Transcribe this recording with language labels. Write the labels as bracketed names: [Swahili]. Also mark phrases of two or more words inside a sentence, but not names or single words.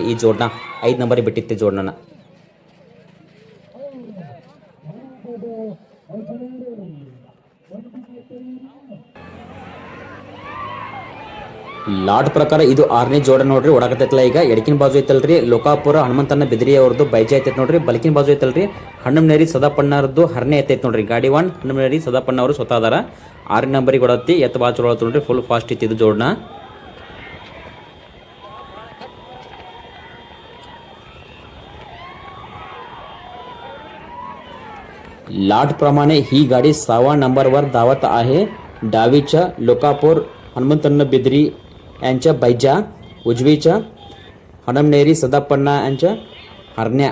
[Kannada] ಈ ಜೋಡ್ನ 5 ನಂಬರ್ ಬಿಟ್ಟಿತ್ತು ಜೋಡ್ನ. ಲಾಟ್ ಪ್ರಕಾರ ಇದು 6ನೇ ಜೋಡ ನೋಡ್ರಿ. ಓಡಾಕತ್ತೈತಲ್ಲ ಈಗ ಎಡಕಿನ ಬಾಜು ಐತಲ್ರಿ ಲೋಕಾಪುರ ಹನುಮಂತನ ಬಿದ್ರಿ ಅವ್ರದ್ದು ಬೈಜೆ ಐತೈತಿ ನೋಡ್ರಿ. ಬಲಕಿನ ಬಾಜು ಐತಲ್ರಿ ಹಣ್ಣಮ್ನೇರಿ ಸದಾಪಣ್ಣರದ್ದು ಹರ್ನೆ ಐತೈತಿ ನೋಡ್ರಿ. ಗಾಡಿ ಒನ್ ಹಣ್ಣಮ್ನೇರಿ ಸದಾಪಣ್ಣ ಅವರು ಸ್ವತಃ ಅದಾರ. 6ನೇ ನಂಬರಿಗೆ ಓಡತ್ತಿ ಎತ್ತ ಬಾಳ ಚಲೋ ನೋಡ್ರಿ. [English] full fast [Kannada] ಇತ್ತು ಇದು ಜೋಡ್ನ. [Marathi] लाट प्रमाणे ही गाडी 6व्या नंबरवर धावत आहे. डावीच्या लोकापूर हनुमंतन्न बिद्री यांच्या बैजा, उजवीच्या हनमनेरी सदापण्णा यांच्या हरण्या.